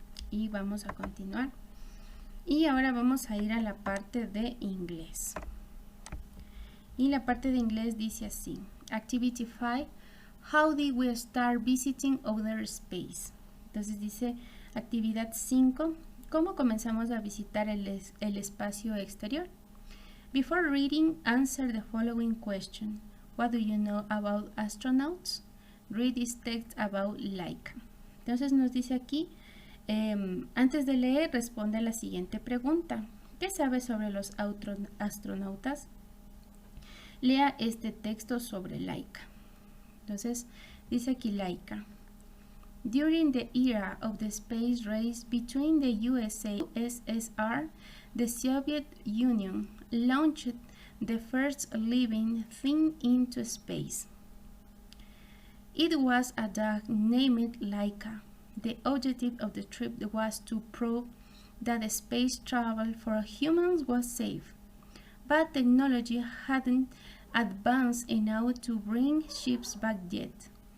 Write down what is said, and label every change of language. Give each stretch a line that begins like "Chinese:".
Spanish: Y vamos a continuar. Y ahora vamos a ir a la parte de inglés. Y la parte de inglés dice así:
English: Activity 5, how did we start visiting outer space?
Spanish: Entonces dice, actividad 5, ¿cómo comenzamos a visitar el espacio exterior?
English: Before reading, answer the following question. What do you know about astronauts? Read this text about Laika.
Spanish: Entonces nos dice aquí, antes de leer, responde a la siguiente pregunta: ¿qué sabes sobre los astronautas? Lea este texto sobre Laika. Entonces, dice aquí Laika.
English: During the era of the space race between the USA and USSR, the Soviet Union launched the first living thing into space. It was a dog named Laika. The objective of the trip was to prove that space travel for humans was safe, but technology hadn't advanced enough to bring ships back yet.